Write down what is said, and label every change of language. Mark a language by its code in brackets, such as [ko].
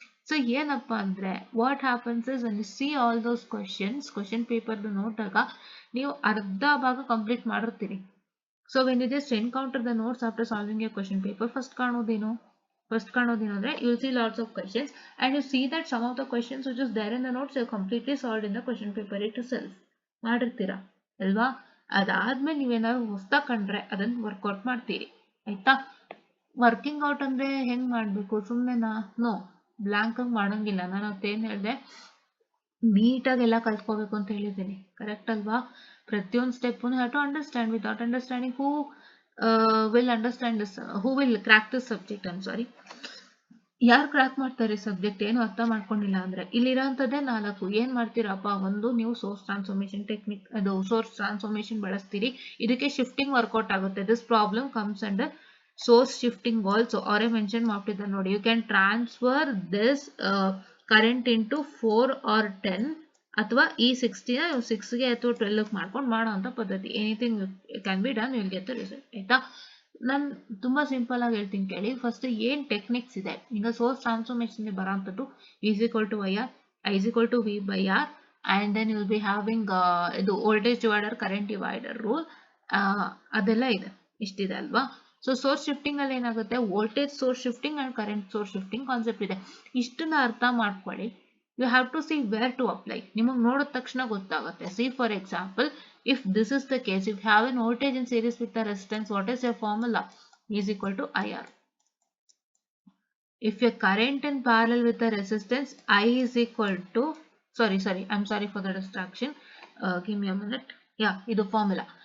[kn] So ಏನಪ್ಪ ಅಂದ್ರೆ [en] what happens is when you see all those questions, question paper [kn] ನೋಡಿದಾಗ ನೀವು ಅರ್ಧ ಭಾಗ complete ಮಾಡಿರ್ತೀರಿ. [en] so when you just encounter the notes after solving a question paper, [kn] first ಕಾಣೋದೇನು ಅಂದ್ರೆ [en] you will see lots of questions and you see that some of the questions which is there in the notes are completely solved in the question paper itself. [kn] ಮಾಡಿರ್ತೀರಾ ಅಲ್ವಾ? ಅದಾದ್ಮೇಲೆ ನೀವೇನಾದ್ರು ಹೊಸ್ದಾಗಿ ಕಂಡ್ರೆ ಅದನ್ನ workout ಮಾಡ್ತೀರಿ. ಆಯ್ತಾ? Working out ಅಂದ್ರೆ ಹೆಂಗ್ ಮಾಡ್ಬೇಕು, ಸುಮ್ಮನೆನಾ? ನೋ, ಬ್ಲಾಂಕ್ ಆಗಿ ಮಾಡಂಗಿಲ್ಲ. ನಾನು ಅವತ್ತೇನ್ ಹೇಳಿದೆ, ನೀಟಾಗಿ ಎಲ್ಲ ಕಲ್ತ್ಕೋಬೇಕು ಅಂತ ಹೇಳಿದ್ದೀನಿ, ಕರೆಕ್ಟ್ ಅಲ್ವಾ? [en] ಪ್ರತಿಯೊಂದು step have to understand. Without understanding who will understand this, who will crack this subject, I'm sorry. [kn] ಯಾರು ಕ್ರ್ಯಾಕ್ ಮಾಡ್ತಾರೆ ಸಬ್ಜೆಕ್ಟ್ ಏನು ಅರ್ಥ ಮಾಡ್ಕೊಂಡಿಲ್ಲ ಅಂದ್ರೆ? ಇಲ್ಲಿರೋಂಥದ್ದೇ 4. ಏನ್ ಮಾಡ್ತೀರಪ್ಪ, ಒಂದು ನೀವು ಸೋರ್ಸ್ ಟ್ರಾನ್ಸ್ಫಾರ್ಮೇಶನ್ ಟೆಕ್ನಿಕ್, ಅದು ಸೋರ್ಸ್ ಟ್ರಾನ್ಸ್ಫಾರ್ಮೇಶನ್ ಬಳಸ್ತೀರಿ. ಇದಕ್ಕೆ ಶಿಫ್ಟಿಂಗ್ ವರ್ಕೌಟ್ ಆಗುತ್ತೆ. [en] This problem comes under source shifting also. [kn] ಅವರೇ ಮೆನ್ಷನ್ ಮಾಡ್ತಿದ್ದಾರೆ ನೋಡಿ, [en] you can transfer this current into 4 or 10, [kn] ಅಥವಾ ಈ 60ನ 6ಗೆ ಅಥವಾ 12ಗೆ ಮಾಡ್ಕೊಂಡು ಮಾಡೋ ಅಂತ ಪದ್ಧತಿ. [en] Anything can be done, will get the result. [kn] ಆಯ್ತಾ? ನಾನು ತುಂಬಾ ಸಿಂಪಲ್ ಆಗಿ ಹೇಳ್ತೀನಿ ಕೇಳಿ. ಫಸ್ಟ್ ಏನ್ ಟೆಕ್ನಿಕ್ಸ್ ಇದೆ, ಈಗ source transformation ಬರೋಂಥದ್ದು [en] is equal to IR, I is equal to V by R, and then you will be having ಇದು voltage divider, current divider rule, [kn] ಅದೆಲ್ಲ ಇದೆ. ಇಷ್ಟಿದೆ ಅಲ್ವಾ? ಸೊ ಸೋರ್ಸ್ ಶಿಫ್ಟಿಂಗ್ ಅಲ್ಲಿ ಏನಾಗುತ್ತೆ, voltage source shifting and current source shifting concept ಇದೆ. ಇಷ್ಟನ್ನ ಅರ್ಥ ಮಾಡ್ಕೊಳ್ಳಿ. [en] You have to see where to apply. [kn] ನಿಮಗೆ ನೋಡಿದ ತಕ್ಷಣ ಗೊತ್ತಾಗುತ್ತೆ. [en] See for example, if this is the case, if you have an voltage in series with the resistance, what is your formula? Is equal to IR. If a current in parallel with the resistance, I is equal to, sorry, I'm sorry for the distraction. Give me a minute. Yeah, ಇದು formula.